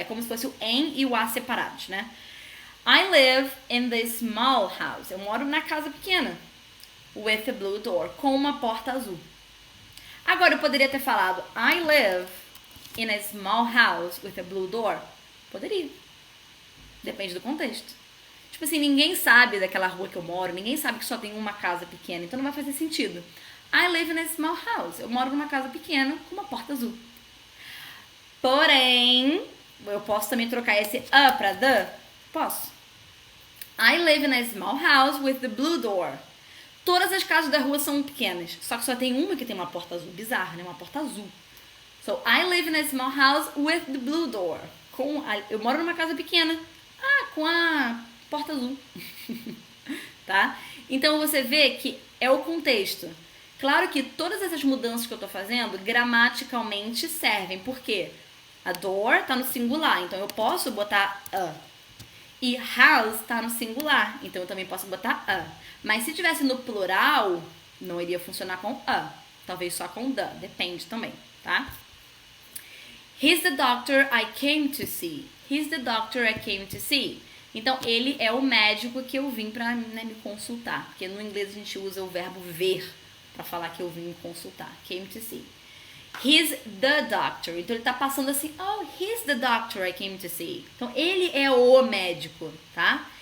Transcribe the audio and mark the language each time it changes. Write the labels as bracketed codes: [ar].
[pt] É como se fosse o em e o a separados, né? [en] I live in this small house. [pt] Eu moro na casa pequena. [en] With a blue door. [pt] Com uma porta azul. Agora, eu poderia ter falado [en] I live in a small house with a blue door. [pt] Poderia. Depende do contexto. Tipo assim, ninguém sabe daquela rua que eu moro. Ninguém sabe que só tem uma casa pequena. Então não vai fazer sentido. [en] I live in a small house. [pt] Eu moro numa casa pequena com uma porta azul. Porém, eu posso também trocar esse a pra the? Posso. [en] I live in a small house with the blue door. [pt] Todas as casas da rua são pequenas, só que só tem uma que tem uma porta azul. Bizarro, né? Uma porta azul. [en] So, I live in a small house with the blue door. [pt] Eu moro numa casa pequena. Com a porta azul. Tá? Então, você vê que é o contexto. Claro que todas essas mudanças que eu tô fazendo, gramaticalmente servem. Por quê? A door tá no singular, então eu posso botar a. E house tá no singular, então eu também posso botar a. Mas se tivesse no plural, não iria funcionar com a. Talvez só com the, depende também, tá? [en] He's the doctor I came to see. He's the doctor I came to see. [pt] Então, ele é o médico que eu vim pra, né, me consultar. Porque no inglês a gente usa o verbo ver pra falar que eu vim me consultar. [en] Came to see. He's the doctor. [pt] Então, ele tá passando assim, oh, [en] he's the doctor I came to see. [pt] Então, ele é o médico, tá?